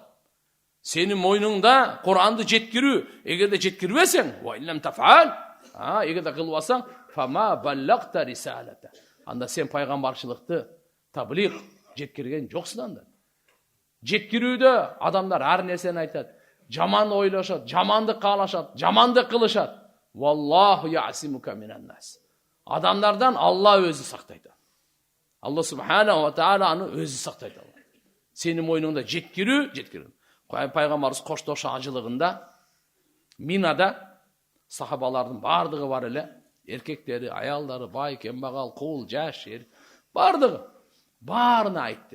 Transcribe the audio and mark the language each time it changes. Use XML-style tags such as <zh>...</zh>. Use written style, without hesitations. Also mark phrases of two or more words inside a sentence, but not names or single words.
<ky>Сенин мойнуңда Кур'анды жеткирүү, эгерде жеткирбесең,</ky> <ar>وإن لم تفعل,</ar> <ky>эгерде кылбасаң,</ky> <ar>فما بلغت رسالته.</ar> <ky>Анда сен пайгамбарчылыкты, таблиг жеткирген жоксуң анда. Жеткирүүдө адамдар ар нерсени айтат, жаман ойлошот, жаманды каалашат, жаманды кылышат.</ky> <ar>والله يعصمك من الناس.</ar> <ky>Адамдардан Алла өзү сактайт. Алла</ky> <ar>سبحانه وتعالى</ar> <ky>аны өзү сактайт. Сенин мойнуңда жеткирүү. Пайгамбарыбыз коштошо ажылыгында Минада сахабалардын бардыгы бар эле, эркектери, аялдары, бай, кембагал, кул, жаш, бардыгы баарына айтты.</ky>